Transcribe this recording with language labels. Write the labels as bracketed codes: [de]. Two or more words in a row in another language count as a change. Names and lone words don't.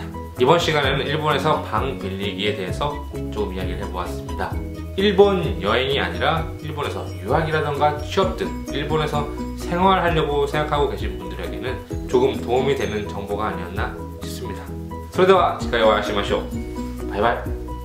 [ko] 이번 시간에는 일본에서 방 빌리기에 대해서 조금 이야기를 해보았습니다. 일본 여행이 아니라 일본에서 유학이라던가 취업 등 일본에서 생활하려고 생각하고 계신 분들에게는 조금 도움이 되는 정보가 아니었나 싶습니다. [ja] それでは次回お会いしましょう。バイバイ。